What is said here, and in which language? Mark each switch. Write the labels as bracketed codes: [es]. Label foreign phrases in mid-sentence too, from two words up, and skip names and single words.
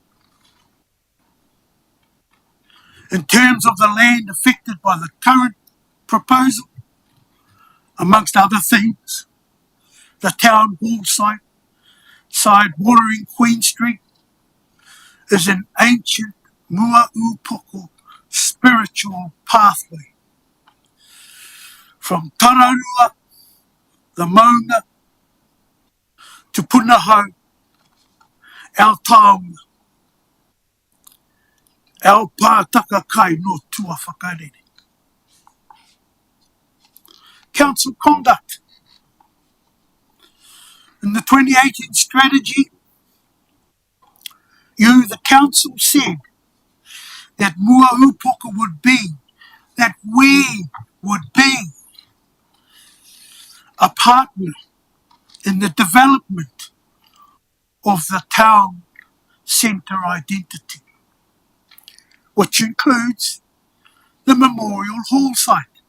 [en] In terms of the land affected by the current proposal, amongst other things, the town hall side bordering Queen Street is an ancient Muaupoko spiritual pathway from Tararua, the Maunga, to Punaho, our taonga, our [mi] pātaka kai no tua whakarere. [en] Council conduct. In the 2018 strategy, the council said that Muaupoko would be, that we would be a partner in the development of the town centre identity, which includes the Memorial Hall site.